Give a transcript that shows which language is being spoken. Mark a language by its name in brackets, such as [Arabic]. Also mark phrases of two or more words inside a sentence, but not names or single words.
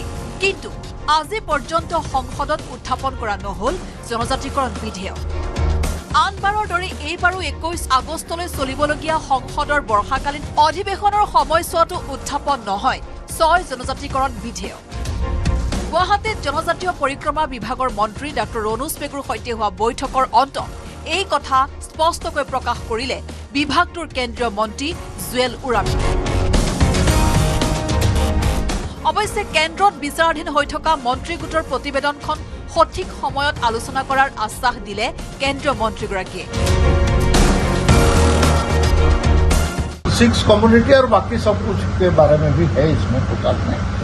[Assamese] কিন্তু আজি পৰ্যন্ত সংসদত উত্থাপন কৰা নহল জনজাতিকৰণ বিধেয়ক আনবাৰৰ দৰে এইবাৰো 21 আগষ্টলৈ চলিবলগীয়া সংসদৰ বৰ্ষাকালীন অধিৱেশনৰ সময়ছোৱাতো উত্থাপন নহয় 6 জনজাতিকৰণ বিধেয়ক গুৱাহাটীত জনজাতীয় পৰিক্ৰমা বিভাগৰ মন্ত্ৰী ডক্টৰ ৰণোজ পেগুৰ সৈতে হোৱা বৈঠকৰ অন্তত এই কথা স্পষ্টকৈ প্ৰকাশ কৰিলে বিভাগটোৰ কেন্দ্ৰীয় মন্ত্ৰী জুৱেল ওৰামী অৱশ্যে কেন্দ্ৰত বিচাৰাধীন হৈ থকা মন্ত্ৰী গোটৰ প্ৰতিবেদনখন সঠিক সময়ত আলোচনা কৰাৰ আশ্বাস দিলে কেন্দ্ৰীয় মন্ত্ৰীগৰাকীয়ে [Hindi] 6 कम्युनिटी और बाकी सब कुछ के बारे में भी है इसमें कोई बात नहीं